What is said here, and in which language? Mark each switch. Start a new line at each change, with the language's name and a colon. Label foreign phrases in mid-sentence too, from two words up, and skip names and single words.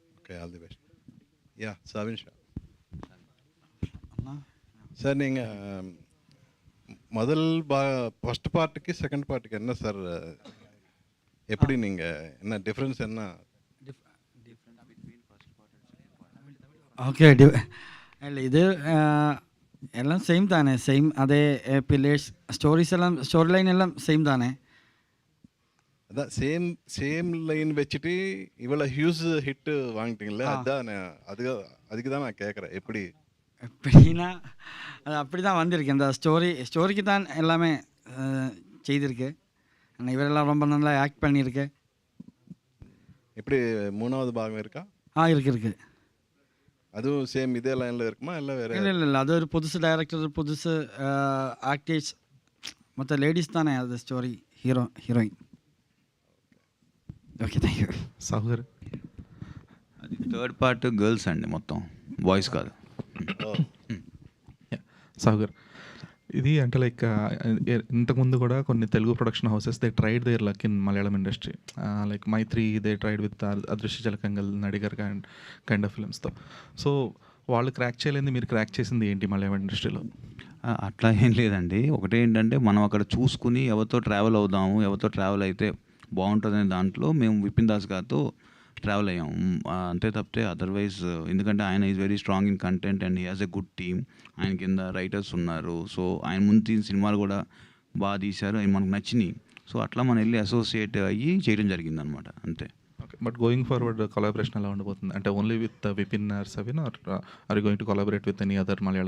Tamil: ஓகே,
English: All the best.
Tamil: யா, சவின் ஷா. சார், நீங்கள் முதல் ஃபர்ஸ்ட் பார்ட்டுக்கு செகண்ட் பார்ட்டுக்கு என்ன சார், எப்படி நீங்கள் என்ன டிஃப்ரென்ஸ் என்ன?
Malayalam: ഓക്കെ, അല്ല ഇത് എല്ലാം സെയിം താനേ, സെയിം അതേ പില്ലേഴ്സ്, സ്റ്റോറീസ് എല്ലാം,
English: story line
Tamil: எல்லாம் சேம் தானே. அதான்
English: same line
Tamil: வச்சுட்டு இவ்வளோ
English: huge hit
Tamil: வாங்கிட்டீங்களே, அதுதான் அதுக்கு தான் நான் கேட்குறேன். எப்படின்னா அது அப்படி தான் வந்திருக்கு. அந்த ஸ்டோரிக்கு தான் எல்லாமே செய்திருக்கு. இவரெல்லாம் ரொம்ப நல்லா ஆக்ட் பண்ணியிருக்கு. எப்படி மூணாவது பாகம் இருக்கா? இருக்கு. அதுவும் சேம் இதே லைனில் இருக்குமா இல்லை வேறு? இல்லை, அது ஒரு புதுசு டைரக்டர், புதுசு ஆக்டர்ஸ், மற்ற லேடிஸ் தானே அது ஸ்டோரி, ஹீரோயின்.
English: Okay, thank you.
Telugu: సాగర్, అది
English: third part girls
Telugu: అండి, మొత్తం బాయ్స్ కాదు.
English: సాగర్,
Telugu: ఇది అంటే
English: లైక్
Telugu: ఇంతకుముందు కూడా కొన్ని
English: తెలుగు production houses they tried their luck in Malayalam industry, like Mythri they tried with Adrishya Jalakangal, Nadigar kind of films-tho.
Telugu: సో వాళ్ళు క్రాక్ చేయలేని మీరు క్రాక్ చేసింది ఏంటి మలయాళం ఇండస్ట్రీలో? అట్లా ఏం లేదండి. ఒకటి ఏంటంటే మనం అక్కడ చూసుకుని ఎవరితో ట్రావెల్ అవుదాము, ఎవరితో ట్రావెల్ అయితే బాగుంటుందనే దాంట్లో మేము విపిన్ దాస్ గారితో ట్రావెల్ అయ్యాము అంతే తప్పితే అదర్వైజ్, ఎందుకంటే ఆయన
English: is very strong in content and he has a good team.
Telugu: ఆయన కింద రైటర్స్ ఉన్నారు. సో ఆయన ముందు తీసిన సినిమాలు కూడా బాగా తీశారు, అవి మనకు నచ్చినాయి. సో అట్లా మనం వెళ్ళి అసోసియేట్ అయ్యి చేయడం జరిగిందనమాట, అంతే.
English: Okay, but going forward collaboration
Telugu: ఎలా ఉండబోతుంది?
English: అంటే only with Vipin or Savin, Are you going to collaborate with any other Malayalam